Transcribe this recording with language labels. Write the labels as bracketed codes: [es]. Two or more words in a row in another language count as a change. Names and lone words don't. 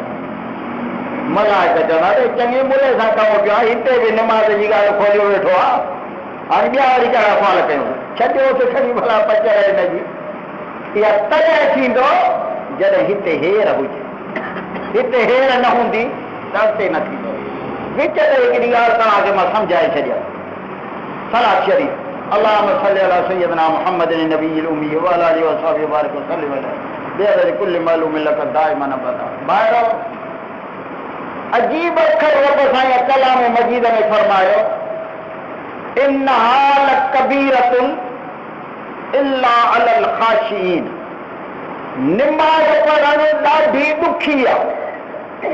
[sd] मलाइका चवंदा अरे चङे मुले सां कमु कयो आहे, हिते बि निमाज़ जी ॻाल्हि खोलियो वेठो आहे, हाणे ॿिया वरी कहिड़ा सुवाल कयूं। छॾियोसि खणी भला पचर हिनजी। इहा तॾहिं थींदो जॾहिं हिते हेर हुजे। हिते हेर न हूंदी त अॻिते न थींदो। विच ते हिकिड़ी ॻाल्हि तव्हांखे मां सम्झाए छॾियां। [ar] صلاة شريف اللهم صل على سيدنا محمد النبي الأمي وعلى آله وأصحابه وبارك وسلم بعدد كل معلوم لك دائما أبدا. [sd] ॿाहिरो अजीब अखर रब साईं कलाम मजीद में फरमायो, [ar] إنها لكبيرة إلا على الخاشعين. [sd] निमाज़ पढ़णु ॾाढी ॾुखी आहे।